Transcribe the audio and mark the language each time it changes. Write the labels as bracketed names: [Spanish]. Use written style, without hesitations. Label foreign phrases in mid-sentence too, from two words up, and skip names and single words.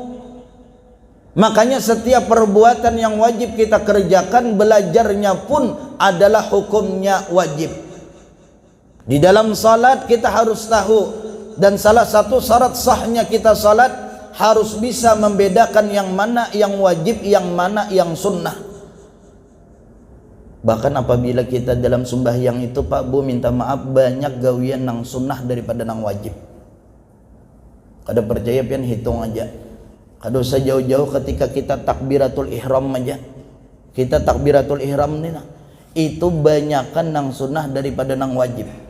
[Indonesian] Makanya setiap perbuatan yang wajib kita kerjakan, belajarnya pun adalah hukumnya wajib. Di dalam salat kita harus tahu, dan salah satu syarat sahnya kita salat harus bisa membedakan yang mana yang wajib, yang mana yang sunnah. [Banjar] Bahkan apabila kita dalam sembahyang itu Pak Bu minta maaf banyak gawian nang sunnah daripada nang wajib. Kada percaya pian hitung aja. Kada usah jauh-jauh ketika kita [Arabic] تكبيرة الإحرام [Banjar] aja. Kita [Arabic] تكبيرة الإحرام [Banjar] ni nah, itu banyakan nang sunnah daripada nang wajib.